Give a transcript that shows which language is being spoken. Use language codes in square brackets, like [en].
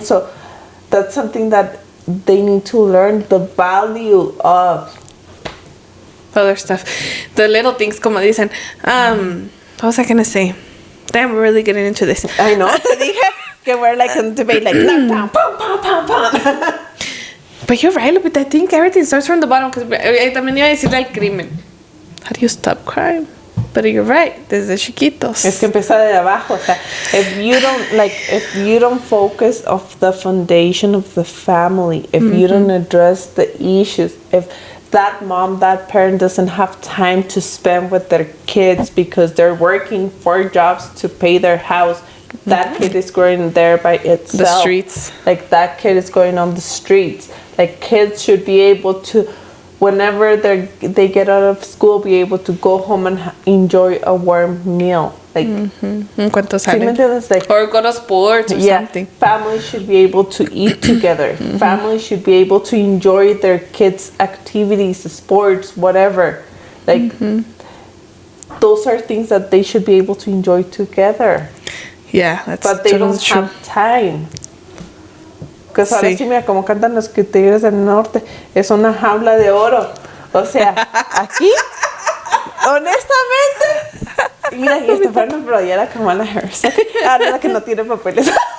[en] So that's something that they need to learn the value of. Other stuff. The little things, como dicen. What was I gonna say? Damn, we're really getting into this. I know. Te dije que we're like in debate, like, pam, pam, pam, pam. But you're right, Lupita. I think everything starts from the bottom. [es] Because también iba a decirle al crimen. [en] How do you stop crime? But you're right. Desde chiquitos. Es que empieza de abajo. O sea, if you don't focus of the foundation of the family, if you don't address the issues, if that mom, that parent doesn't have time to spend with their kids because they're working 4 jobs to pay their house, that kid is growing there by itself. The streets. Like, that kid is going on the streets. Like, kids should be able to, whenever they get out of school, be able to go home and enjoy a warm meal. Like, [es] ¿Cuánto salen? [en] Like, or go to sports or something. Families should be able to eat together. Families should be able to enjoy their kids' activities, sports, whatever. Like, those are things that they should be able to enjoy together. Yeah, that's But they don't have time. [es] Because ahora sí, mira, como cantan los Tigres del Norte, es una jaula de oro. O sea, aquí, honestamente, mira, y esta fue una playera Kamala Harris. Ahora la que no tiene papeles.